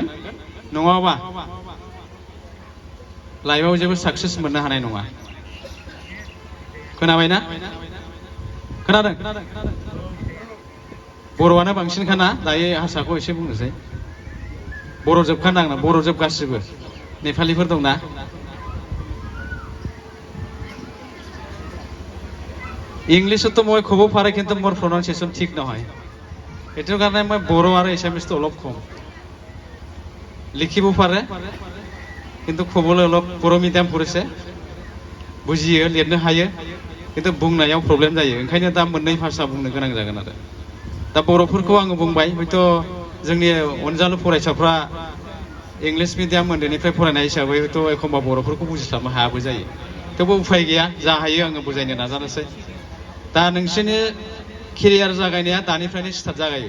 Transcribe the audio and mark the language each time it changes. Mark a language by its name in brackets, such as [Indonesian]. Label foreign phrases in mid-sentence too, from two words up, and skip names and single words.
[Bodo] नङाबा लाइफआव जेबो साक्सेस मोननो हानाय नङा। खोनाबायना? खोनादों? बर'आनो बांसिनखाना, दायो हारसाखौ एसे बुंनोसै। बर' जोबखानो आंना, बर' जोब गासिबो। नेपालीफोर दंना? [Assamese] ইংলিশত তো মই ক'ব পাৰে, কিন্তু মোৰ প্ৰনাউন্সিয়েশ্যন ঠিক নহয়। সেইটো কাৰণে মই বড়ো আৰু এছামিছটো অলপ কম। লিখিব পাৰে, কিন্তু ক'বলৈ অলপ बर' মিডিয়াম পঢ়িছে, বুজিयो, [Bodo] लिरनो हायो, কিন্তু बुंनायाव प्रब्लेम जायो। ओंखायनो दा मोननै भाषा बुंनो गोनां जागोन आरो। दा बर'फोरखौ आङो बुंबाय, हयथ' जोंनि अनजालु फरायसाफ्रा [English] English medium [Bodo] उन्दैनिफ्राय फरायनाय हिसाबै हयथ' एखमबा बर'फोरखौ बुजिस्लाबनो हायाबो जायो। थेवबो उफाय गैया, जा हायो आङो बुजायनो नाजानोसै। दा नोंसोरनि केरियार जागायनाया दानिफ्रायनो स्टार्ट जागायो।